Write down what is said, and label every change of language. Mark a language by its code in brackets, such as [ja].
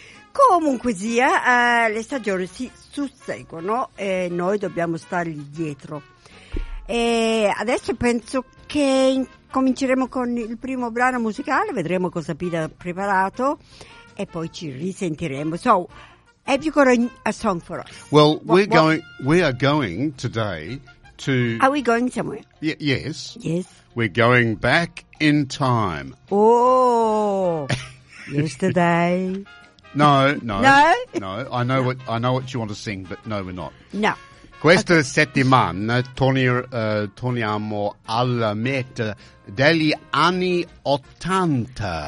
[it] Comunque sia, le stagioni si susseguono e noi dobbiamo stargli dietro. E adesso penso che cominceremo con il primo brano musicale, vedremo cosa Pete ha preparato e poi ci risentiremo. [en] So, have you got a song for us? Well, we are going today to... Are we going somewhere? Yes. Yes. We're going back in time. Oh, yesterday. No. I know what you want to sing, but no, we're not. No. [it] Questa settimana torniamo alla metà degli anni Ottanta.